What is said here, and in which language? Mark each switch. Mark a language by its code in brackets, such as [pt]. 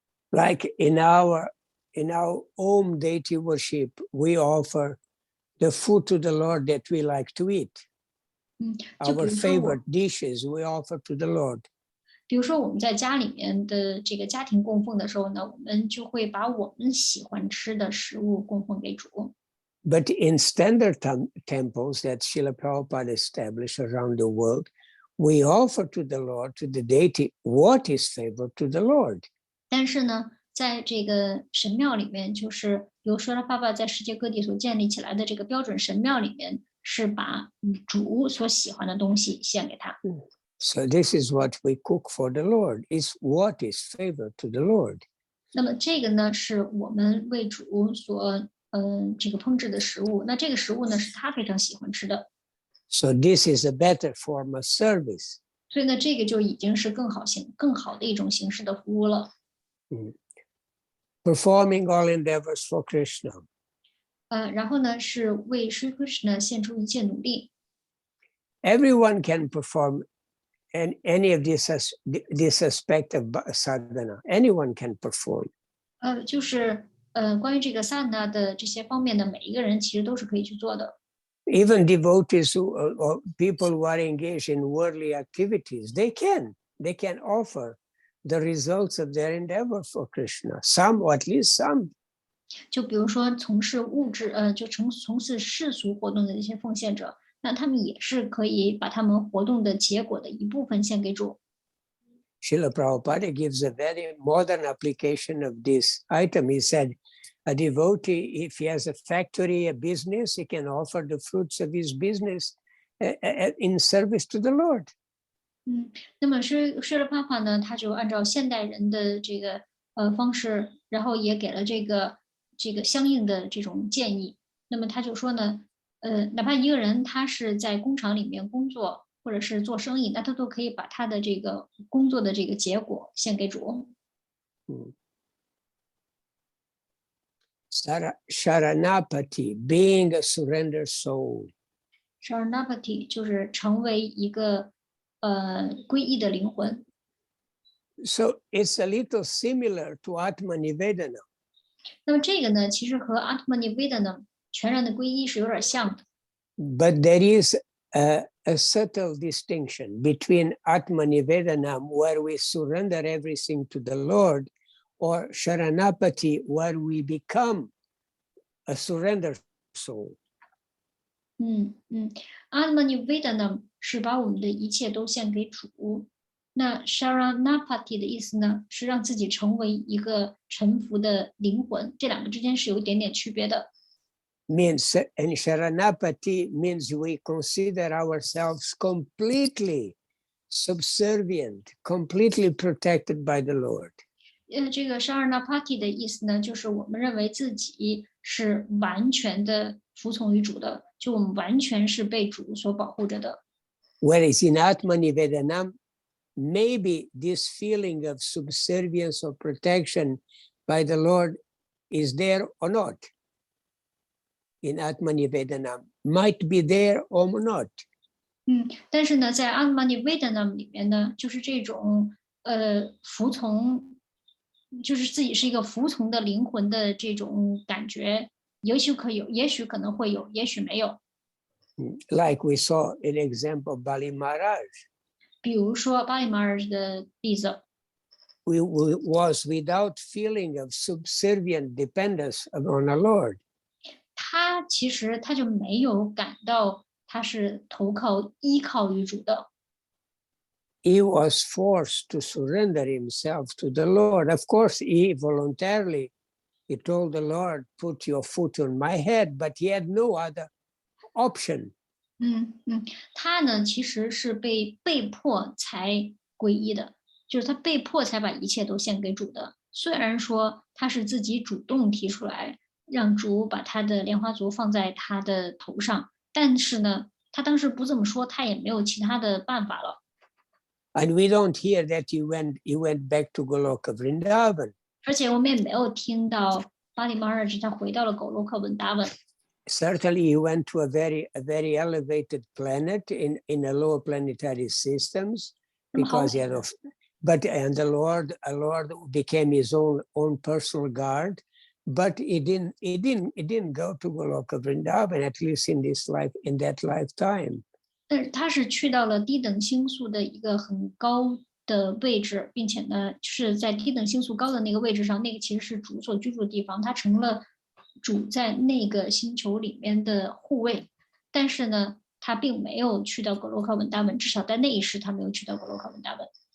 [en] Like in our home deity worship, we offer the food to the Lord that we like to eat. Our favorite dishes we offer to the Lord. [zh] 比如说我们在家里面的这个家庭供奉的时候呢，我们就会把我们喜欢吃的食物供奉给主。 [en] But in standard temples that Srila Prabhupada established around the world, we offer to the Lord, to the deity, what is favorite to the Lord. [zh] 但是呢，在这个神庙里面，就是由舍拉爸爸在世界各地所建立起来的这个标准神庙里面，是把主所喜欢的东西献给他。 [en] So this is what we cook for the Lord, is what is favorite to the Lord. [zh] 那么这个呢，是我们为主所这个烹制的食物。那这个食物呢，是他非常喜欢吃的。 [en] So this is a better form of service. [zh] 所以呢，这个就已经是更好的一种形式的服务了。 [en] Performing all endeavors for Krishna. [zh] 然后呢，是为 Sri Krishna 献出一切努力。 [en] Everyone can perform any of this aspect of sadhana. Anyone can perform. [zh] 就是关于这个 sadhana 的这些方面的每一个人其实都是可以去做的。 [en] Even devotees or people who are engaged in worldly activities, they can offer the results of their endeavor for Krishna. Some, or at least some. [zh] 就比如说从事从事世俗活动的这些奉献者，那他们也是可以把他们活动的结果的一部分献给主。 [en] Srila Prabhupada gives a very modern application of this item. He said, a devotee, if he has a factory, a business, he can offer the fruits of his business in service to the Lord. [zh] 那么舍利帕帕呢，他就按照现代人的这个方式，然后也给了这个相应的这种建议。那么他就说呢，哪怕一个人他是在工厂里面工作，或者是做生意，那他都可以把他的这个工作的这个结果献给主。 [en] Sharanapati, being a surrender soul. [zh] Sharanapati 就是成为一个皈依的灵魂。 [en] So it's a little similar to Atmanivedana. [zh] 那么这个呢，其实和 Atmanivedana 全然的皈依是有点像的。 [en] But there is a subtle distinction between Atmanivedana, where we surrender everything to the Lord, or Sharanapati, where we become a surrender soul. [zh] Atmanivedana 是把我们的一切都献给主。那 Sharanapati 的意思呢，是让自己成为一个臣服的灵魂，这两个之间是有一点点区别的。 [en] Means, and Sharanapati means we consider ourselves completely subservient, completely protected by the Lord. [zh] 这个 Sharanapati 的意思呢，就是我们认为自己是完全的服从于主的，就我们完全是被主所保护着的。 [en] Whereas in Atmanivedanam, maybe this feeling of subservience or protection by the Lord is there or not. In Atmanivedanam, might be there or not. [zh] 但是呢，在 Atmanivedanam 里面呢，就是这种服从，就是自己是一个服从的灵魂的这种感觉，也许可有，也许可能会有，也许没有。 [en] Like we saw an example of Bali Maharaj. [zh] 比如说巴里马尔的例子， [en] We was without feeling of subservient dependence on the Lord. [zh] 他其实他就没有感到他是投靠依靠于主的。 [en] He was forced to surrender himself to the Lord. Of course, he voluntarily, he told the Lord, put your foot on my head, but he had no other option. [zh] 他呢其实是被迫才皈依的，就是他被迫才把一切都献给主的。虽然说他是自己主动提出来，让主把他的莲花足放在他的头上，但是呢，他当时不这么说，他也没有其他的办法了。 [en] And we don't hear that he went back to Goloka Vrindavan. [zh] 而且我们也没有听到巴里马尔他回到了狗洛克文达文。 [en] Certainly, he went to a very elevated planet in the lower planetary systems because he had. But and the Lord became his own personal guard. But he didn't go to Goloka Vrindavan, at least in that lifetime. [zh] 但是他是去到了低等星宿的一个很高的位置，并且呢是在低等星宿高的那个位置上，那个其实是主所居住的地方，他成了主在那个星球里面的护卫。但是呢，他并没有去到格洛克文达文，至少在那一世他没有去到格洛克文达文。